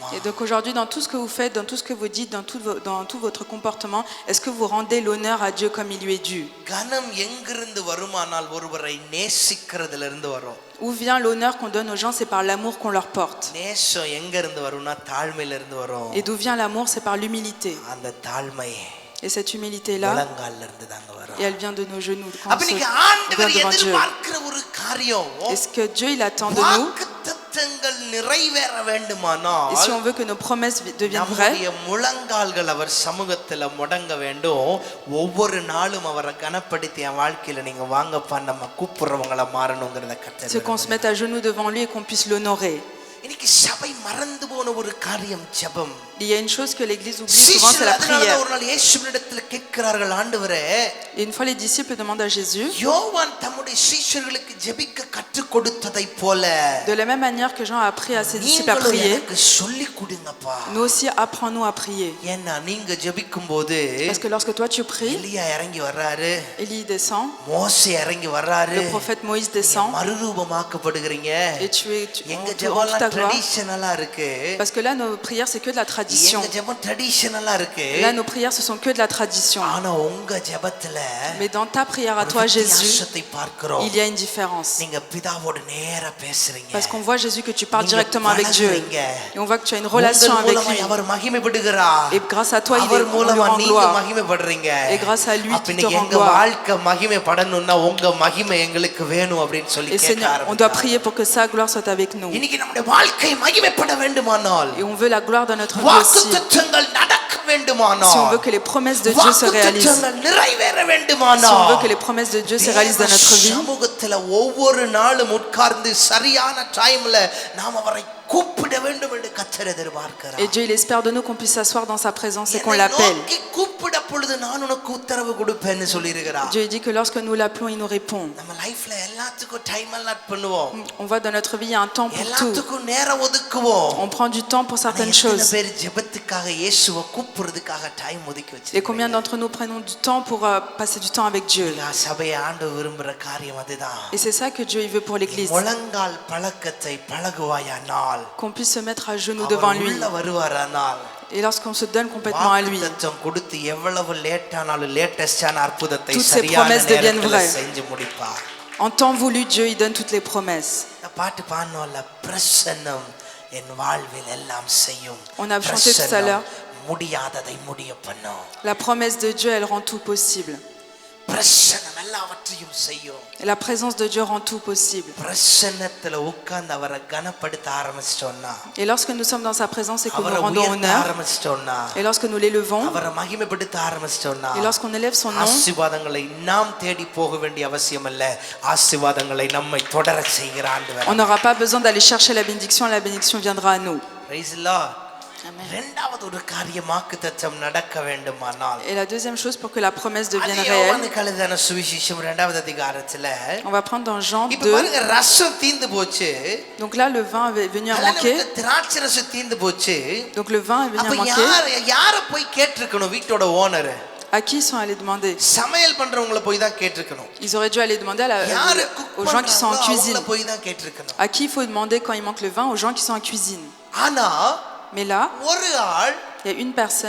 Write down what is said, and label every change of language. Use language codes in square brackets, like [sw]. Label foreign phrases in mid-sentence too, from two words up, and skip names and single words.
[fr] Et donc aujourd'hui dans tout ce que vous faites, dans tout ce que vous dites, dans tout votre comportement, est-ce que vous rendez l'honneur à Dieu comme il lui est dû? [ta] கனம் எங்கிருந்து வருமானால் ஒருவரை நேசிக்கிறதுல இருந்து வரும். [fr] Où vient l'honneur qu'on donne aux gens? C'est par l'amour qu'on leur porte. [ta] நேசம் எங்க இருந்து வரும்னா தாழ்மையில இருந்து வரும். [fr] Et d'où vient l'amour? C'est par l'humilité. [ta] அந்த தாழ்மை [fr] Et cette humilité-là, [ta] முழங்கால்ல இருந்து தாங்க வரும். [fr] et elle vient de nos genoux quand [ta] அப்ப [fr] on [ta] நீங்க [fr] vient [ta] ஆண்டவர் [fr] devant Dieu. [ta] எதிர்பார்க்கிற ஒரு காரியம், [fr] Et ce que Dieu il attend de nous, [ta] வாக்குத்தத்தங்கள் நிறைவேற வேண்டுமானால் [fr] et si on veut que nos promesses deviennent vraies, [ta] நம்முடைய முழங்கால்கள் அவர் சமூகத்துல முடங்க வேண்டும். ஒவ்வொரு நாளும் அவரை கனப்படுத்தி என் வாழ்க்கையில நீங்க வாங்கப்பா நம்ம கூப்பிடுறவங்கள மாறணுங்கிறத கர்த்தர். [fr] c'est qu'on se mette à genoux devant lui et qu'on puisse l'honorer. [ta] இன்னைக்கு சபை மறந்து போன ஒரு காரியம் ஜெபம். [fr] Il y a une chose que l'église oublie souvent, c'est la prière. [ta] ஒரு நாள் இயேசுவினிடத்தில் கேட்கிறார்கள், ஆண்டவரே. [fr] Et une fois les disciples demandent à Jésus, [ta] யோவான் தம்முடைய சீஷர்களுக்கு ஜெபிக்க கற்றுக் கொடுத்ததை போல [fr] de la même manière que Jean a appris à ses disciples à prier, [ta] எனக்கு சொல்லி கொடுங்கப்பா. [fr] nous aussi apprends-nous à prier. [ta] ஏன்னா நீங்க ஜெபிக்கும்போது [fr] Parce que lorsque toi tu pries, [ta] எலியா இறங்கி வர்றாரு, [fr] Élie descend, [ta] மோசே இறங்கி வர்றாரு, [fr] le prophète Moïse descend, [ta] மறுரூபமாக்கப்படுகிறீங்க. [fr] et tu [ta] எங்க [fr] en toute [ta] ஜெபம்லாம் [fr] ta gloire. [ta] ட்ரெடிஷனலா இருக்கு. [fr] Parce que là nos prières c'est que de la tradition. [ta] எங்க ஜெபம் ட்ரெடிஷனலா இருக்கு. [fr] Là nos prières ce sont que de la tradition. [ta] ஆனா உங்க ஜெபத்துல [fr] Mais dans ta prière à toi Jésus, [ta] பார்க்கிறோம். [fr] il y a une différence. [ta] நீங்க பிதாவோட நேரா பேசுறீங்க. [fr] Parce qu'on voit Jésus que tu parles directement avec Dieu. Et on voit que tu as une relation avec lui. [ta] அவர் மகிமைப்படுகிறார். [fr] Et grâce à toi il [ta] அவர் [fr] est [ta] மூலமா [fr] en [ta] நீங்க [fr] gloire. [ta] மகிமைப்படுறீங்க. [fr] Et grâce à lui tu te rends [ta] எங்க [fr] gloire. [ta] வாழ்க்கை மகிமைப்படணும்னா உங்க மகிமை எங்களுக்கு வேணும் அப்படினு சொல்லி [fr] Et Seigneur, on doit prier pour que sa gloire soit avec nous. [ta] இன்னைக்கு நம்முடைய வாழ்க்கை மகிமைப்பட வேண்டுமானால் [fr] Et on veut la gloire dans notre vie aussi. [ta] வாக்குத்தத்தங்கள் நடக்க வேண்டுமானால், [fr] si on veut que les promesses de Dieu se réalisent, [ta] வாக்குத்தத்தங்கள் நிறைவேற [fr] si on veut [ta] வேண்டுமானால், [fr] que les promesses de Dieu se réalisent dans notre vie, [ta] சமூகத்துல ஒவ்வொரு நாளும் உட்கார்ந்து சரியான டைம்ல நாம் அவரை கூப்பிட வேண்டும் என்று கர்த்தர் எதிர்பார்க்கிறார். [fr] et Dieu il espère de nous qu'on puisse s'asseoir dans sa présence et qu'on [ta] என்னை [fr] l'appelle. [ta] நோக்கி கூப்பிட பொழுது நான் உனக்கு உத்தரவு கொடுப்பேன்னு சொல்லியிருக்கிறார். [fr] Dieu dit que lorsque nous l'appelons, il nous répond. [ta] நம்ம லைஃப்ல எல்லாத்துக்கும் [en] time allot [ta] பண்ணுவோம், [fr] On voit dans notre vie, il y a un temps pour tout. [ta] எல்லாத்துக்கும் நேரம் ஒதுக்குவோம். [fr] On prend du temps pour certaines [ta] எத்தனை [fr] choses. [ta] பேர் ஜெபத்துக்காக இயேசுவை கூப்பிடுறதுக்காக டைம் ஒதுக்கி [fr] Et [ta] வச்சிருக்கீங்க? [fr] combien d'entre nous prenons du temps pour passer du temps avec Dieu? [ta] சபையை ஆண்டு விரும்புற காரியம் அதுதான். [fr] Et c'est ça que Dieu il veut pour l'Église. [ta] முழங்கால் பழக்கத்தை பழகுவாயானால், [fr] Qu'on puisse se mettre à genoux devant [ta] அவர் [fr] lui. [ta] உள்ள வருவாரானால், [fr] Et lorsqu'on se donne complètement à lui, [ta] வாக்குத்தத்தம் கொடுத்து எவ்வளவு லேட் ஆனாலும் லேட்டஸ்டான அற்புதத்தை [fr] Toutes ces [ta] சரியான [fr] promesses deviennent [ta] நேரத்துல [fr] vraies. [ta] செஞ்சு முடிப்பார். [fr] en temps voulu, Dieu il donne toutes les promesses. [ta] இந்த பாட்டு பாடணும்ல, பிரசன்னம் என் வாழ்வில் எல்லாம் செய்யும். [fr] On a chanté tout à l'heure. [ta] முடியாததை முடிய பண்ணும். [fr] La promesse de Dieu, elle rend tout possible. [ta] பிரசன்னம் எல்லாவற்றையும் செய்யும். [fr] Et la présence de Dieu rend tout possible. [ta] பிரசன்னத்துல உட்கார்ந்து அவரை கனப்படுத்த ஆரம்பிச்சிட்டோம்னா, [fr] Et lorsque nous sommes dans sa présence et que nous [ta] அவரை [fr] rendons [ta] உயர்த்த [fr] honneur, [ta] ஆரம்பிச்சிட்டோம்னா, [fr] et lorsque nous l'élevons, [ta] அவரை மகிமைப்படுத்த ஆரம்பிச்சிட்டோம்னா, [fr] et lorsqu'on élève son nom, [ta] ஆசீர்வாதங்களை நாம் தேடி போக வேண்டிய அவசியம் அல்ல, ஆசீர்வாதங்களை நம்மை தொடர செய்கிற ஆண்டவர். [fr] on n'aura pas besoin d'aller chercher la bénédiction viendra à nous. [en] Praise the Lord. Amen. [ta] இரண்டாவது ஒரு காரியம், வாக்குத்தத்தம் நடக்க வேண்டுமானால், [fr] Et la deuxième chose, pour que la promesse devienne réelle, [ta] யோவானுக்கு எழுதின சுவிசேஷம் 2வது அதிகாரத்துல [fr] on va prendre dans Jean [ta] இப்ப [fr] 2. [ta] பாருங்க, ரசம் தீந்து போச்சு, [fr] Donc là, le vin est venu à manquer. [ta] திராட்சை ரசம் தீந்து போச்சு. [fr] Donc le vin est venu [ta] அப்ப [fr] à manquer. [ta] யார போய் கேட்டிருக்கணும்? வீட்டோட ஓனர், [fr] À qui ils sont allés demander? [ta] சமையல் பண்றவங்கள போய் தான் கேட்டிருக்கணும். [fr] Ils auraient dû aller demander [ta] யாரு [fr] aux gens qui sont en cuisine. [ta] அவங்கள போய் தான் கேட்டிருக்கணும். [fr] À qui il faut demander quand il manque le vin? Aux gens qui sont en cuisine. [ta] ஆனா [fr] Mais là, [ta] ஒரு ஆள், [fr] il y a une personne.